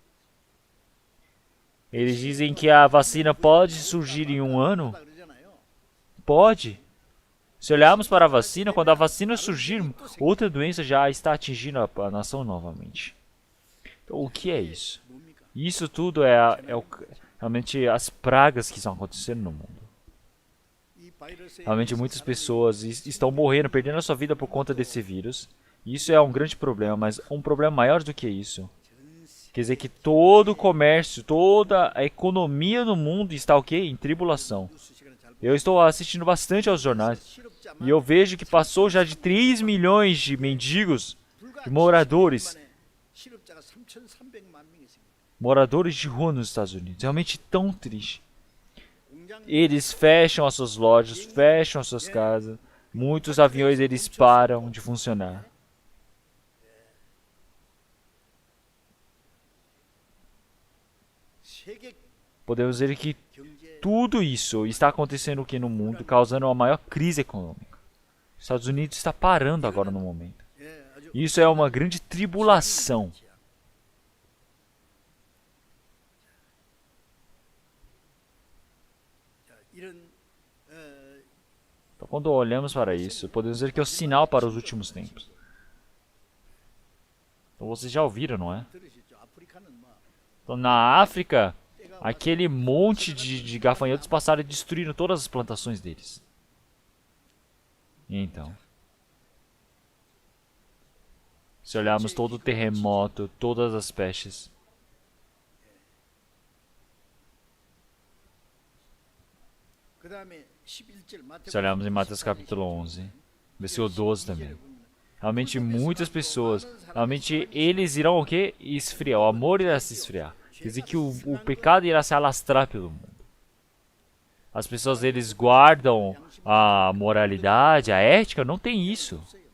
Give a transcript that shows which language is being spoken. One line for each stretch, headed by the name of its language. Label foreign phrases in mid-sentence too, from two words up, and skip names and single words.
Portuguese: Eles dizem que a vacina pode surgir em um ano.
Korean: 그러잖아요.
Portuguese: Pode. Se olharmos para a vacina, quando a vacina surgir, outra doença já está atingindo a nação novamente. Então, o que é isso?
Korean: 뭡니까?
Portuguese: Isso tudo realmente as pragas que estão acontecendo no mundo.
Korean: 이 바이러스에
Portuguese: Realmente muitas pessoas estão morrendo, perdendo a sua vida por conta desse vírus. Isso é um grande problema, mas um problema maior do que isso. Quer dizer que todo o comércio, toda a economia no mundo está o quê? Em tribulação.
Korean: 뉴스 시간에 잘
Portuguese: Eu estou assistindo bastante aos jornais
Korean: 실업자만
Portuguese: e eu vejo que passou já de 3 milhões de mendigos, de moradores,
Korean: 실업자가 3,300만 명 있습니다.
Portuguese: moradores de rua nos Estados Unidos. Realmente tão triste.
Korean: 공장
Portuguese: Eles fecham as suas lojas, fecham as suas casas. Muitos aviões eles param de funcionar.
Korean: 세계
Portuguese: Podemos ver que
Korean: 경제
Portuguese: tudo isso está acontecendo aqui no mundo, causando a maior crise econômica. Os Estados Unidos está parando agora no momento.
Korean: 예, 아주
Portuguese: Isso é uma grande tribulação.
Korean: 자, 이런
Portuguese: Então, quando olhamos para isso, podemos ver que é o sinal para os últimos tempos. Então, vocês já ouviram, não é?
Korean: 들으시죠? 아프리카는 뭐
Portuguese: Então, na África, aquele monte de gafanhotos passaram e destruíram todas as plantações deles. E então, se olharmos todo o terremoto, todas as pestes,
Korean: 그다음에 11절 마태복음
Portuguese: se olharmos em Mateus capítulo 11, versículo 12 também. Realmente muitas pessoas, realmente eles irão o quê? Esfriar, o amor irá se esfriar. Quer dizer que o pecado irá se alastrar pelo mundo. As pessoas eles guardam a moralidade, a ética, não tem isso.